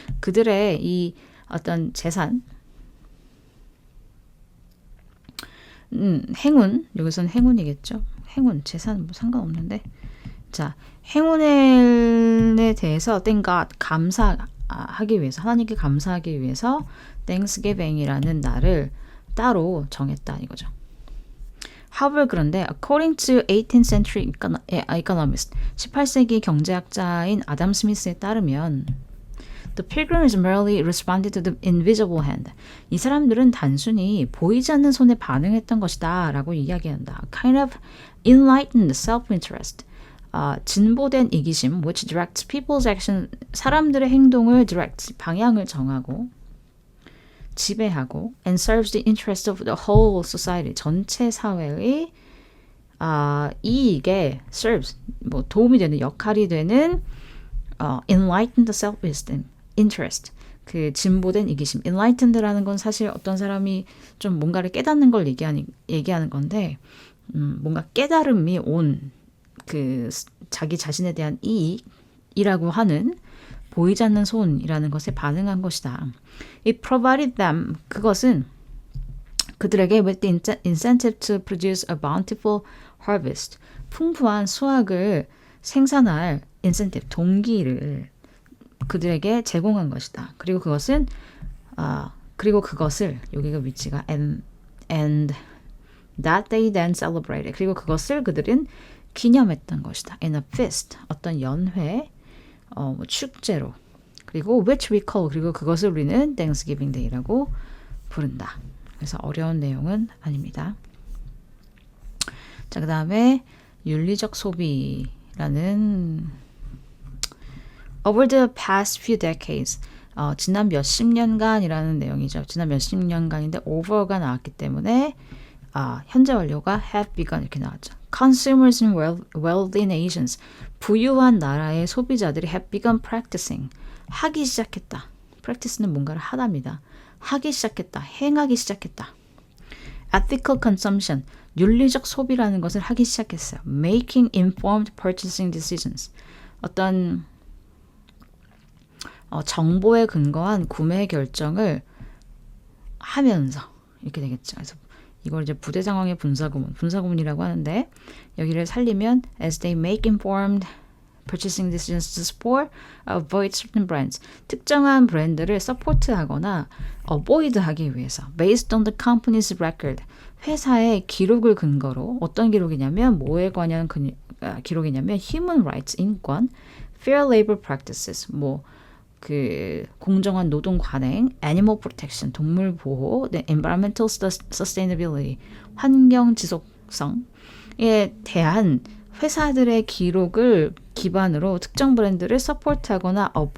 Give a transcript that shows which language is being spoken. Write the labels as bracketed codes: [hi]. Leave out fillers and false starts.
[ko] 그들의 이 어떤 재산, 행운, 여기서는 행운이겠죠. 행운, 재산 뭐 상관없는데. 자, 행운에 대해서 [en] thank God, [ko] 감사하기 위해서, 하나님께 감사하기 위해서 Thanksgiving이라는 날을 따로 정했다 이거죠. [en] However, [ko] 그런데 [en] according to 18th century economist, [ko] 18세기 경제학자인 아담 스미스에 따르면 [en] The pilgrims merely responded to the invisible hand. [ko] 이 사람들은 단순히 보이지 않는 손에 반응했던 것이다 라고 이야기한다. [en] Kind of enlightened self-interest. [ko] 진보된 이기심, [en] which directs people's action, [ko] 사람들의 행동을 direct, 방향을 정하고 지배하고 [en] and serves the interest of the whole society, [ko] 전체 사회의 이익에 serves, 뭐 도움이 되는 역할이 되는 [en] enlightened self-esteem, interest, [ko] 그 진보된 이기심. enlightened라는 건 사실 어떤 사람이 좀 뭔가를 깨닫는 걸 얘기하는 건데 뭔가 깨달음이 온 그 자기 자신에 대한 이익이라고 하는 보이지 않는 손이라는 것에 반응한 것이다. [en] It provided them, [ko] 그것은 그들에게 [en] with the incentive to produce a bountiful harvest, [ko] 풍부한 수확을 생산할 [en] incentive, [ko] 동기를 그들에게 제공한 것이다. 그리고 그것을 여기가 위치가 [en] and that they then celebrated. [ko] 그리고 그것을 그들은 기념했던 것이다. [en] In a feast, [ko] 어떤 연회, 축제로. 그리고 [en] which we call, [ko] 그리고 그것을 우리는 Thanksgiving Day라고 부른다. 그래서 어려운 내용은 아닙니다. 자, 그 다음에 윤리적 소비라는 [en] Over the past few decades, [ko] 지난 몇십 년간이라는 내용이죠. 지난 몇십 년간인데 over가 나왔기 때문에 현재 완료가 have begun 이렇게 나왔죠. [en] Consumers in wealthy nations, [ko] 부유한 나라의 소비자들이 [en] have begun practicing, [ko] 하기 시작했다. practice는 뭔가를 하답니다. 하기 시작했다. 행하기 시작했다. [en] Ethical consumption, [ko] 윤리적 소비라는 것을 하기 시작했어요. [en] Making informed purchasing decisions, [ko] 어떤 정보에 근거한 구매 결정을 하면서 이렇게 되겠죠. 그래서 이걸 이제 부대 상황의 분사구문이라고 하는데 여기를 살리면 [en] as they make informed purchasing decisions to support, avoid certain brands. [ko] 특정한 브랜드를 서포트하거나 avoid하기 위해서 [en] based on the company's record. [ko] 회사의 기록을 근거로 어떤 기록이냐면 뭐에 관한 기록이냐면 [en] human rights, [ko] 인권, [en] fair labor practices, [ko] 그 공정한 노동 관행, [en] animal protection, [ko] 동물 보호, [en] environmental sustainability, [ko] 환경 지속성에 대한 회사들의 기록을 기반으로 특정 브랜드를 서포트하거나